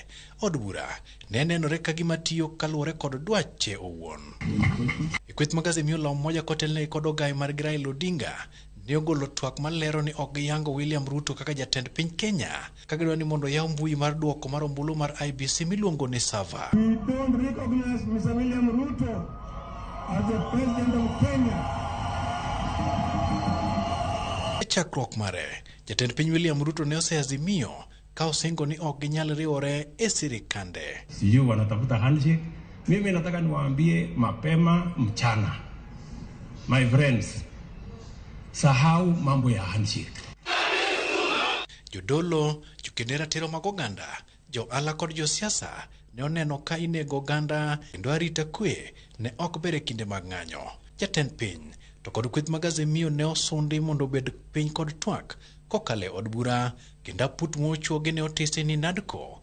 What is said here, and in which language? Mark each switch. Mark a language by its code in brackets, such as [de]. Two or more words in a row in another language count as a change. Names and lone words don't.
[luo] Od bura ne nenore ka gima tiyo kaluwore kod dwache owuon. Kweth magazi miolo moja kotelne kod ogai mar Raila Odinga ne ogolo twak malero ni ok giyango William Ruto kaka jatend piny Kenya ka gidwa ni mondo yaw mbui mar duoko mar ombulu mar IBC miluongo ni Sava. [en] We don't recognize Mr. William Ruto as the president of Kenya. [luo] Chakruok mare, jatend piny William Ruto ne oseazimio ka osingo ni ok ginyal riwore e sirikande. [sw] Sijui wanatafuta handshake. Mimi nataka niwaambie mapema mchana, [en] my friends, [sw] sahau mambo ya handshake. [luo] Jodolo, jokendera tero mag oganda, jo ala kod josiasa ne oneno ka inego oganda kendo arita kwe ne ok bere kinde mag ng'anyo. Jatend piny to kod kweth magazi miyo ne osundi mondo obed piny kod twak kokale od bura kendo put mochuogi ne otisi ni NADCO.